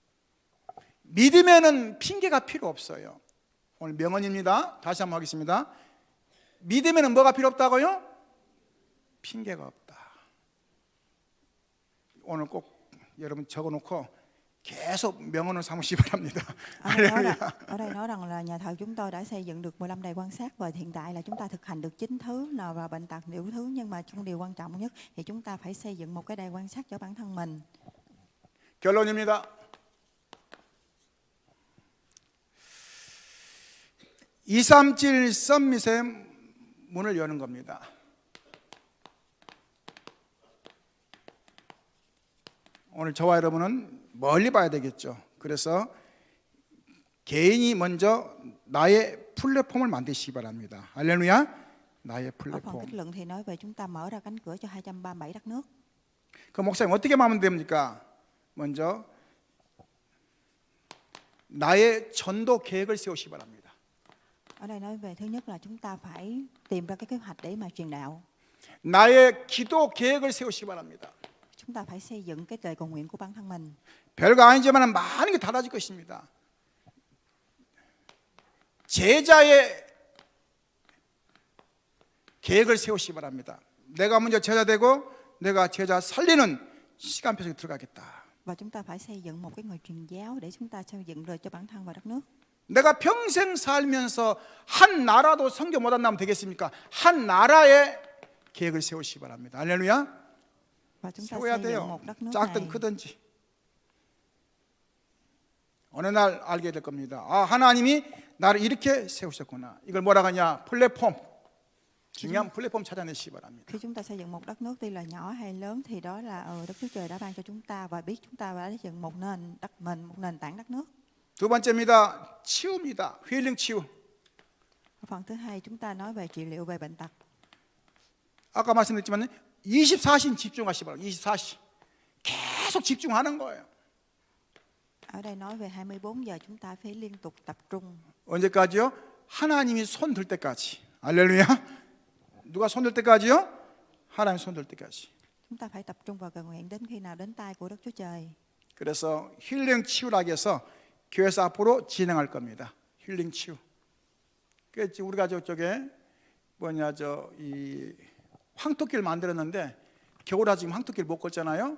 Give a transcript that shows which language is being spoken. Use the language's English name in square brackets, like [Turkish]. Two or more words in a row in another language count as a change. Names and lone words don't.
[Korean] 믿음에는 핑계가 필요 없어요. 오늘 명언입니다. 다시 한번 하겠습니다. 믿음에는 뭐가 필요 없다고요? 핑계가 없다. 오늘 꼭 여러분 적어놓고 계속 명언을 삼으시기 바랍니다. [Vietnamese] Ở đây nói rằng là nhà thờ chúng tôi đã xây dựng được 15 đài quan sát, và hiện tại là chúng ta thực hành được 9 thứ nào và bệnh tật nhiều thứ, nhưng mà trong điều quan trọng nhất thì chúng ta phải xây dựng một cái đài quan sát cho bản thân mình. [Korean] 결론입니다. 237 썸밋의 문을 여는 겁니다. 오늘 저와 여러분은 멀리 봐야 되겠죠. 그래서 개인이 먼저 나의 플랫폼을 만드시기 바랍니다. 할렐루야. 나의 [Vietnamese] Ở phần [Korean] 플랫폼. [Vietnamese] kết luận thì nói về chúng ta mở ra cánh cửa cho 237 đất nước. [Korean] 그 목사님 어떻게 하면 됩니까? 먼저 나의 전도 계획을 세우시기 바랍니다. [Vietnamese] Ở đây nói về thứ nhất là chúng ta phải tìm ra cái kế hoạch để mà truyền đạo. [Korean] 나의 기도 계획을 세우시기 바랍니다. [Vietnamese] Chúng ta phải xây dựng cái lời cầu nguyện của bản thân mình. [Korean] 별거 아니지만 많은 게 달라질 것입니다. 제자의 계획을 세우시기 바랍니다. 내가 먼저 제자 되고 내가 제자 살리는 시간표 속에 들어가겠다. [Vietnamese] Và chúng ta phải xây dựng một cái người truyền giáo để chúng ta xây dựng rồi cho bản thân và đất nước. [Korean] 내가 평생 살면서 한 나라도 선교 못 한다면 되겠습니까? 한 나라의 계획을 세우시기 바랍니다. 할렐루야. [Vietnamese] Và chúng ta [Korean] 세워야 [Vietnamese] xây dựng [Korean] 돼요. [Vietnamese] một đất nước [Korean] 작든 [Vietnamese] này. [Korean] 크든지. 어느 날 알게 될 겁니다. 아, 하나님이 나를 이렇게 세우셨구나. 이걸 뭐라고 하냐? 플랫폼. 중요한 플랫폼 찾아내시기 바랍니다. [Vietnamese] Khi chúng ta xây dựng một đất nước, tuy là nhỏ hay lớn, thì đó là Đức Chúa Trời đã ban cho chúng ta, và biết chúng ta đã xây dựng một nền tảng đất nước. [Korean] 두 번째입니다. 치유입니다. 힐링 치유. [Vietnamese] Phần thứ hai chúng ta nói về trị liệu về bệnh tật. [Korean] 아까 말씀드렸지만 24시 집중하시기 바랍니다. 24시. 계속 집중하는 거예요. [Vietnamese] Ở đây nói về 24 giờ chúng ta phải liên tục tập trung. [Korean] 언제까지요? 하나님이 손 들 때까지. 할렐루야. 누가 손 들 때까지요? 하나님 손 들 때까지. [Vietnamese] Chúng ta phải tập trung vào cầu nguyện đến khi nào đến tay của Đức Chúa Trời. [Korean] 그래서 힐링 치유라고 해서 교회에서 앞으로 진행할 겁니다. 힐링 치유. 그래서 우리가 저쪽에 이 황토끼를 만들었는데 겨울에 지금 황토끼를 못 걷잖아요.